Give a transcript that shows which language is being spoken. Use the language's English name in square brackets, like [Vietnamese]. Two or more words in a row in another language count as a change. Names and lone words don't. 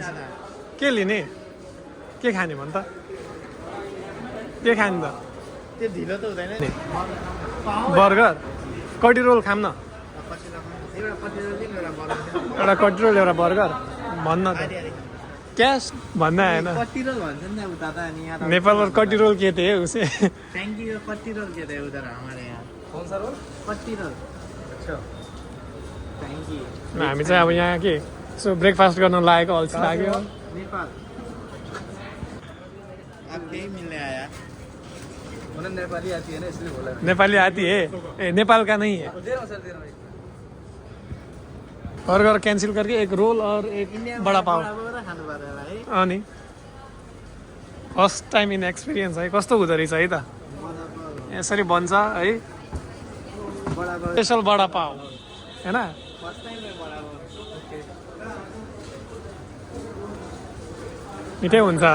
[Nepali] के लिने, के खाने भन् त? के खाने त? त्यो ढिलो त हुँदैन। बर्गर, कटी रोल खाऊँ न। एउटा कटी रोल एउटा बर्गर भन्न त। क्यास भन्न आएन। कति रोल भन्छ नि उता त। अनि यहाँ [Hindi] नेपालमा कटी रोल के थे उसे? [English] thank you. [Hindi] कति रोल के थे उधर हमारे यहाँ? कौन सा रोल? कति रोल। अच्छा [English] thank you. [Nepali] हामी चाहिँ अब यहाँ के सो ब्रेकफास्ट गर्न लागेको, अल्छी लाग्यो। [Hindi] नेपाल आप यही मिलने आया? नेपाली आती है ना इसलिए बोला। नेपाली आती है? ए नेपाल का नहीं है। बर्गर कैंसिल करके एक रोल और एक बड़ा पाव। [Nepali] अनि [English] first time in experience [Nepali] है। कस्तो हुँदो रहेछ है त? यसरी बन्छ है स्पेसल बडा पाव हैन? मिठै हुन्छ होला।